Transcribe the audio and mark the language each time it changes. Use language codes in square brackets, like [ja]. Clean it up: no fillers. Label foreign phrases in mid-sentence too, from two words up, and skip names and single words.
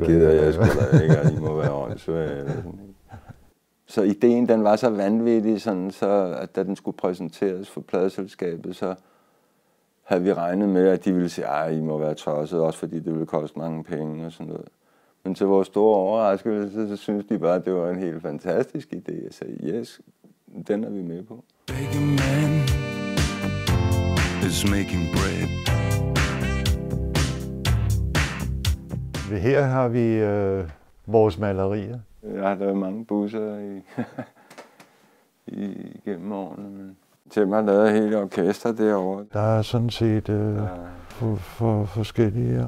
[da] sgu da ikke, og I må være åndssvage. Så ideen, den var så vanvittig, sådan, så at da den skulle præsenteres for pladeselskabet, så havde vi regnet med, at de ville sige, at I må være tosset, også fordi det ville koste mange penge og sådan noget. Men til vores store overraskelse, så synes de bare, at det var en helt fantastisk idé. Jeg sagde, yes, den er vi med på. [en] Beggarman is making bread. [da] Her har vi vores malerier. Jeg har lavet mange busser igennem årene, men til mig lavede hele orkester derovre. Der er sådan set for forskellige.